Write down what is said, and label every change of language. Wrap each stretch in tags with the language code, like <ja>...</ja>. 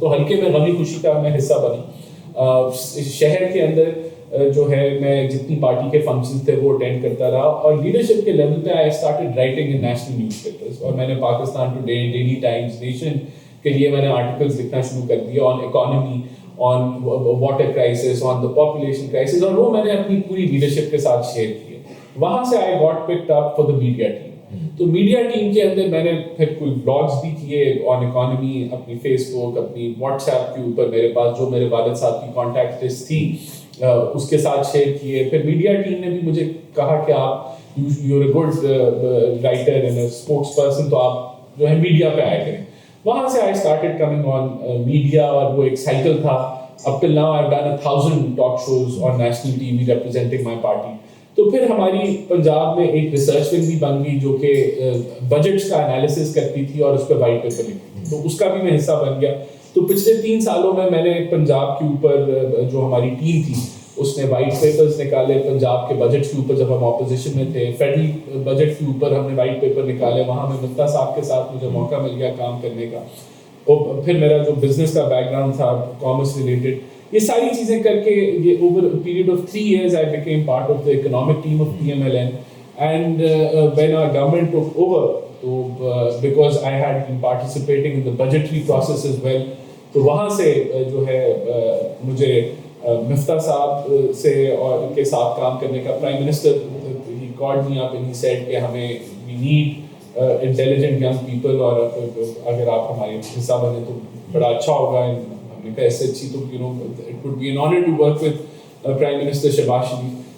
<ur>تو ہلکے میں غمی خوشی کا میں حصہ بنا. شہر کے اندر جو ہے میں جتنی پارٹی کے فنکشن تھے وہ اٹینڈ کرتا رہا, اور لیڈرشپ کے لیول پہ</ur> <en>I started writing in national newspapers,</en> <ur>اور میں نے Pakistan today, daily Times, nation کے لیے میں نے آرٹیکلز لکھنا شروع کر دیے آن economy, on water crisis, on the population crisis, اور وہ میں نے اپنی پوری لیڈرشپ کے ساتھ شیئر کیے.</ur> <en>وہاں سے I got picked up for the media team.</en> <ur>تو میڈیا ٹیم کے اندر میں نے پھر کوئی بلاگز بھی کیے آن اکانومی, اپنی فیس بک, اپنی واٹس ایپ کے اوپر میرے پاس جو میرے والد صاحب کی کانٹیکٹ لسٹ تھی اس کے ساتھ شیئر کیے. پھر میڈیا ٹیم نے بھی مجھے کہا کہ آپ</ur> <en>you are a good writer and a spokesperson,</en> <ur>تو آپ جو ہے میڈیا پہ آئے کریں. وہاں سے</ur> <en>I started coming on media,</en> <ur>اور وہ ایک سائیکل تھا</ur> <en>up till now I've done 1,000 talk shows on national TV representing my party.</en> <ur>تو پھر ہماری پنجاب میں ایک ریسرچ ونگ بھی بن گئی جو کہ بجٹس کا انالیسس کرتی تھی اور اس پہ وائٹ پیپر لکھتی تھی, تو اس کا بھی میں حصہ بن گیا. تو پچھلے 3 سالوں میں نے پنجاب کے اوپر جو ہماری ٹیم تھی اس نے وائٹ پیپرز نکالے پنجاب کے بجٹ کے اوپر جب ہم اپوزیشن میں تھے, فیڈرل بجٹ کے اوپر ہم نے وائٹ پیپر نکالے, وہاں میں مفتا صاحب کے ساتھ مجھے موقع مل گیا کام کرنے کا. اور پھر میرا جو بزنس کا بیک گراؤنڈ تھا کامرس ریلیٹڈ, یہ ساری چیزیں کر کے یہ over a period of 3 years</ur> <en>I became part of the economic team of PMLN. And when our government took over, because I had been participating in the budgetary process as well,</en> <ur>تو وہاں سے جو ہے مجھے مفتا صاحب سے اور ان کے ساتھ کام کرنے کا, prime minister</ur> <en>he called me up and he said</en> <ur>کہ ہمیں</ur> <en>we need intelligent young people,</en> <ur>اور اگر آپ ہمارے حصہ بنے تو بڑا اچھا ہوگا. ہم نے کہا ایسے اچھی تو</ur> <en>it would be an honor to work with Prime Minister Shehbaz Sharif.</en>